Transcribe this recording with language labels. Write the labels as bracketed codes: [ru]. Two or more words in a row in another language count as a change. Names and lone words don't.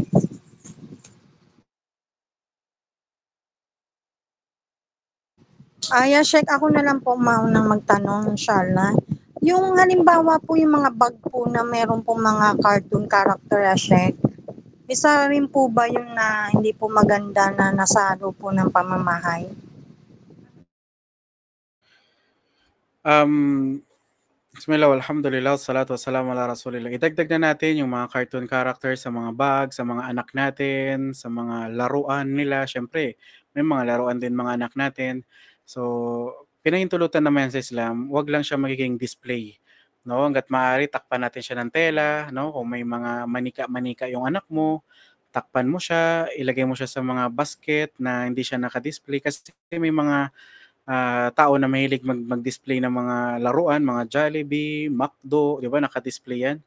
[tl] Ya Sheikh, ako na lang po maunang magtanong, inshallah. Yung halimbawa po yung mga bag po na meron po mga [en] cartoon character, [tl] ya Sheikh, isa rin po ba yung na hindi po maganda na nasalo po ng pamamahay? [ar] بسم الله، الحمد لله، الصلاة والسلام على رسول الله. [tl] Idagdag na natin yung mga [en] cartoon characters [tl] sa mga bag, sa mga anak natin, sa mga laruan nila. Siyempre, may mga laruan din mga anak natin. So, pinahintulutan naman sa Islam, wag lang siya magiging display. No, hangga't maaari takpan natin siya ng tela, no? Kung may mga manika-manika yung anak mo, takpan mo siya, ilagay mo siya sa mga basket na hindi siya naka-display kasi may mga tao na mahilig mag-display ng mga laruan, mga Jollibee, McDo, 'di ba, naka-display 'yan.